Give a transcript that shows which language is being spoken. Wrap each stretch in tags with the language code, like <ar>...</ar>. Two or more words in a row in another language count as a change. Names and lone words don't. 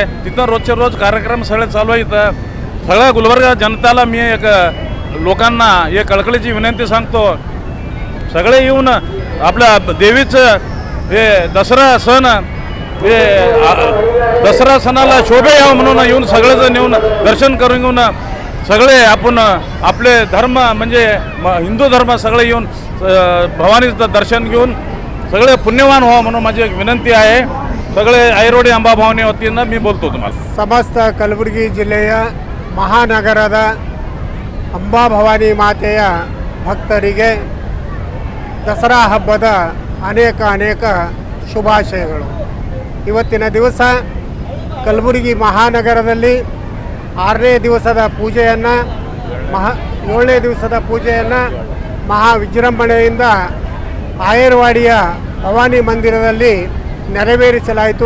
<mr>तिथनं रोजचे रोज कार्यक्रम सगळे चालू आहेत. सगळ्या गुलबर्गा जनताला मी एक लोकांना एक कळकळीची विनंती सांगतो, सगळे येऊन आपल्या देवीचं हे दसरा सण हे दसरा सणाला शोभे यावं म्हणून येऊन सगळेजण येऊन दर्शन करून येऊन सगळे आपण आपले धर्म म्हणजे हिंदू धर्म सगळे येऊन भवानीचं दर्शन घेऊन सगळे पुण्यवान व्हावं म्हणून माझी एक विनंती आहे. सगळे आयरोडी अंबाभवानी वतीनं मी बोलतो तुम्हाला.</mr> <kn>ಸಮಸ್ತ ಕಲಬುರಗಿ ಜಿಲ್ಲೆಯ ಮಹಾನಗರದ ಅಂಬಾಭವಾನಿ ಮಾತೆಯ ಭಕ್ತರಿಗೆ ದಸರಾ ಹಬ್ಬದ ಅನೇಕ ಶುಭಾಶಯಗಳು. ಇವತ್ತಿನ ದಿವಸ ಕಲಬುರಗಿ ಮಹಾನಗರದಲ್ಲಿ 6ನೇ ದಿವಸದ ಪೂಜೆಯನ್ನು 7ನೇ ದಿವಸದ ಪೂಜೆಯನ್ನು ಮಹಾ ವಿಜೃಂಭಣೆಯಿಂದ ಆಯರ್ವಾಡಿಯ ಭವಾನಿ ಮಂದಿರದಲ್ಲಿ ನೆರವೇರಿಸಲಾಯಿತು.</kn>